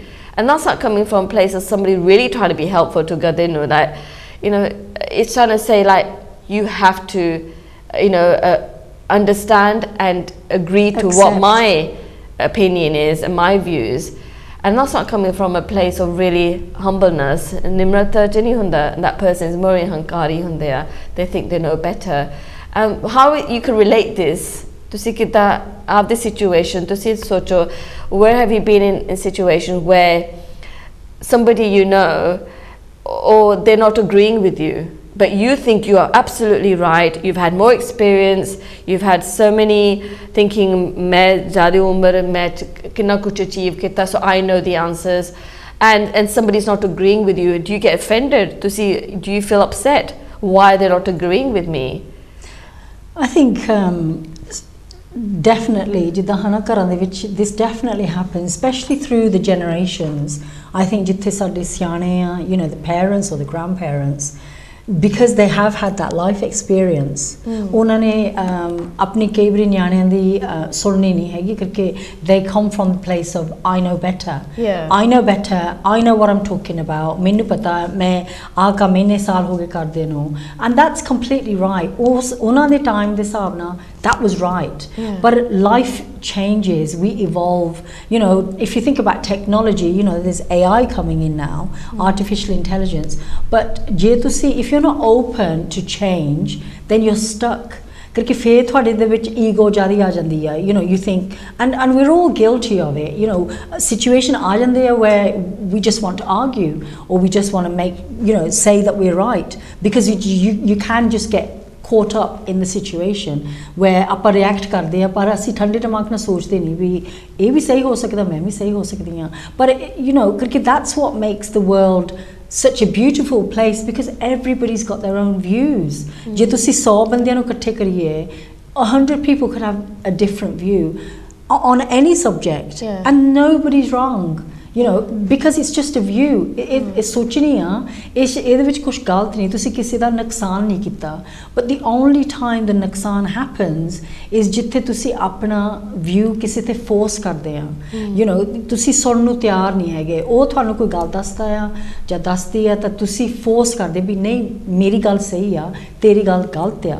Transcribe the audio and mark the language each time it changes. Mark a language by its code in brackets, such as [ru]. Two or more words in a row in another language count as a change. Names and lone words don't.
[en] And that's not coming from a place of somebody really trying to be helpful to Gadinu, that, you know, it's trying to say like, you have to, you know, understand and agree to what my opinion is and my views. and that's not coming from a place of really humbleness. [pa] ਨਿਮਰਤਾ ਚ ਨਹੀਂ ਹੁੰਦਾ, [en] that person is more [pa] ਹੰਕਾਰੀ ਹੁੰਦੇ ਆ, [en] they think they know better. How you can relate this? [pa] ਤੁਸੀਂ ਕੀਤਾ [en] have this situation, [pa] ਤੁਸੀਂ ਸੋਚੋ, [en] where have you been in situations where somebody you know, or they're not agreeing with you, but you think you are absolutely right, you've had more experience, you've had so many thinking [pa] ਮੈਂ ਜ਼ਿਆਦਾ ਉਮਰ ਮੇਂ ਕਿੰਨਾ ਕੁਝ achieve ਕੀਤਾ, [en] so I know the answers, and somebody's not agreeing with you. Do you get offended? Do you feel upset why they're not agreeing with me? I think definitely [pa] ਜਿੱਦਾਂ ਹਨਾ ਘਰਾਂ ਦੇ ਵਿੱਚ [en] this definitely happens, especially through the generations. I think [pa] ਜਿੱਥੇ ਸਾਡੇ ਸਿਆਣੇ ਆ, [en] you know, the parents or the grandparents, because they have had that life experience, [pa] ਉਹਨਾਂ ਨੇ ਆਪਣੀ ਕਈ ਵਾਰੀ ਨਿਆਣਿਆਂ ਦੀ ਸੁਣਨੀ ਨਹੀਂ ਹੈਗੀ ਕਿਉਂਕਿ [en] they come from the place of I know better. I know better, I know what I'm talking about, [pa] ਮੈਨੂੰ ਪਤਾ ਮੈਂ ਆਹ ਕੰਮ ਇੰਨੇ ਸਾਲ ਹੋ ਗਏ ਕਰਦੇ ਨੂੰ, [en] and that's completely right. [pa] ਉਹਨਾਂ ਦੇ ਟਾਈਮ ਦੇ ਹਿਸਾਬ ਨਾਲ [en] that was right. But life changes, we evolve. You know, if you think about technology, you know, there's AI coming in now, artificial intelligence. [pa] But ਜੇ ਤੁਸੀਂ, [en] if you're not open to change, then you're stuck. [pa] Because ਫਿਰ ਤੁਹਾਡੇ ਦੇ ਵਿੱਚ ego ਜ਼ਿਆਦਾ ਆ ਜਾਂਦੀ ਆ, [en] you know, you think, and we're all guilty of it, you know, a situation [pa] ਆ ਜਾਂਦੀ ਆ [en] where we just want to argue, or we just want to make, you know, say that we're right, because you can just get caught up in the situation where [pa] ਆਪਾਂ react ਕਰਦੇ ਆ, ਪਰ ਅਸੀਂ ਠੰਡੇ ਦਿਮਾਗ ਨਾਲ ਸੋਚਦੇ ਨਹੀਂ ਵੀ ਇਹ ਵੀ ਸਹੀ ਹੋ ਸਕਦਾ, ਮੈਂ ਵੀ ਸਹੀ ਹੋ ਸਕਦੀ ਹਾਂ. [en] But you know, because that's what makes the world such a beautiful place, because everybody's got their own views. [pa] ਜੇ ਤੁਸੀਂ 100 ਬੰਦਿਆਂ ਨੂੰ ਇਕੱਠੇ ਕਰੀਏ, [en] 100 people could have a different view on any subject, and nobody's wrong. You know, because it's just a view. [pa] It's ਸੋਚਣੀ ਆ, ਇਹਦੇ ਵਿੱਚ ਕੁਝ ਗਲਤ ਨਹੀਂ, ਤੁਸੀਂ ਕਿਸੇ ਦਾ ਨੁਕਸਾਨ ਨਹੀਂ ਕੀਤਾ. [en] But the only time the ਨੁਕਸਾਨ happens is [pa] ਜਿੱਥੇ ਤੁਸੀਂ ਆਪਣਾ view ਕਿਸੇ ਤੇ force ਕਰਦੇ ਆ. [en] You know, [pa] ਤੁਸੀਂ ਸੁਣਨ ਨੂੰ ਤਿਆਰ ਨਹੀਂ ਹੈਗੇ, ਉਹ ਤੁਹਾਨੂੰ ਕੋਈ ਗੱਲ ਦੱਸਦਾ ਆ ਜਾਂ ਦੱਸਦੀ ਆ ਤਾਂ ਤੁਸੀਂ force ਕਰਦੇ ਵੀ ਨਹੀਂ ਮੇਰੀ ਗੱਲ ਸਹੀ ਆ, ਤੇਰੀ ਗੱਲ ਗਲਤ ਆ.